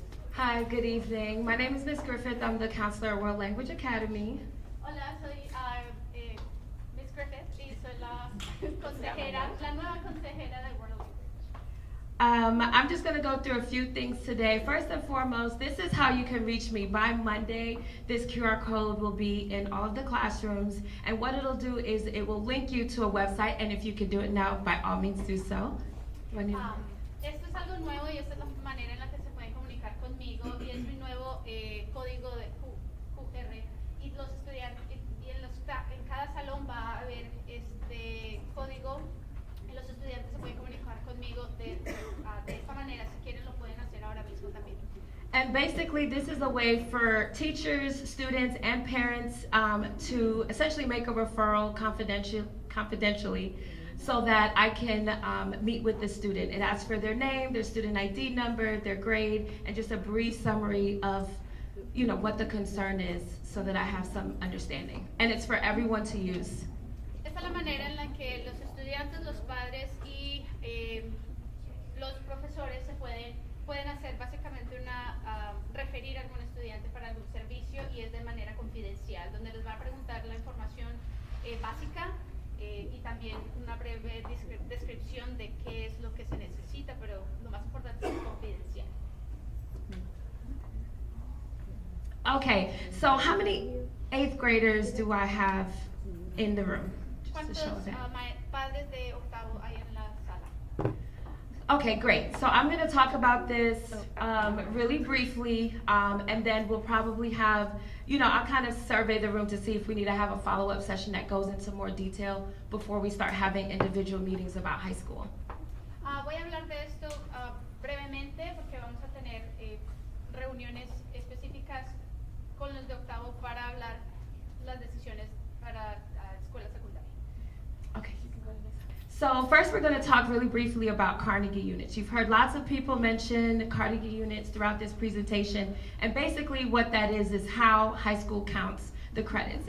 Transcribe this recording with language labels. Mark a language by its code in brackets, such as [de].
[en] Hi, good evening. My name is Miss Griffith. I'm the counselor at World Language Academy. [es] Hola, soy Miss Griffith y soy la consejera, la nueva consejera de World Language. [en] I'm just going to go through a few things today. First and foremost, this is how you can reach me. By Monday, this QR code will be in all of the classrooms, and what it'll do is it will link you to a website, and if you can do it now, by all means do so. [es] Esto es algo nuevo y esta es la manera en la que se pueden comunicar conmigo y es mi nuevo código de QR y los estudiantes en cada salón va a haber este código y los estudiantes se pueden comunicar conmigo de esta manera. Si quieren lo pueden hacer ahora mismo también. [en] And basically, this is a way for teachers, students, and parents to essentially make a referral confidentially so that I can meet with the student. It asks for their name, their student ID number, their grade, and just a brief summary of what the concern is so that I have some understanding. And it's for everyone to use. [es] Esta es la manera en la que los estudiantes, los padres y los profesores se pueden hacer básicamente referir a algún estudiante para algún servicio y es de manera confidencial, donde les va a preguntar la información básica y también una breve descripción de qué es lo que se necesita, pero lo más importante es confidencial. [en] Okay, so how many 8th graders do I have in the room? [es] ¿Cuántos padres de octavo hay en la sala? [en] Okay, great. So I'm going to talk about this really briefly, and then we'll probably have, I'll kind of survey the room to see if we need to have a follow-up session that goes into more detail before we start having individual meetings about high school. [es] Voy a hablar de esto brevemente porque vamos a tener reuniones específicas con los de octavo para hablar las decisiones para escuela secundaria. [en] Okay. So first we're going to talk really briefly about Carnegie units. You've heard lots of people mention Carnegie units throughout this presentation, and basically what that is how high school counts the credits.